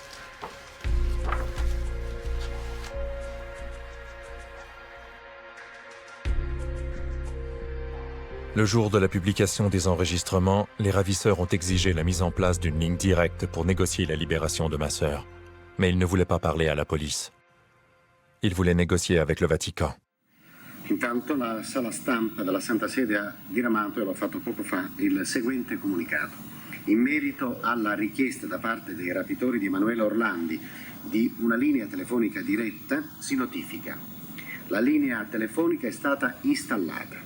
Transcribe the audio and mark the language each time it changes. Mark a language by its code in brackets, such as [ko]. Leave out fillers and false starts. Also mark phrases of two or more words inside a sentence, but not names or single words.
[fr] Le jour de la publication des enregistrements, les ravisseurs ont exigé la mise en place d'une ligne directe pour négocier la libération de ma sœur. Mais ils ne voulaient pas parler à la police. Ils voulaient négocier avec le Vatican. [it] Intanto la sala stampa della Santa Sede ha diramato, e l'ho fatto poco fa, il seguente comunicato. In merito alla richiesta da parte dei rapitori di Emanuela Orlandi di una linea telefonica diretta, si notifica. La linea telefonica è stata installata.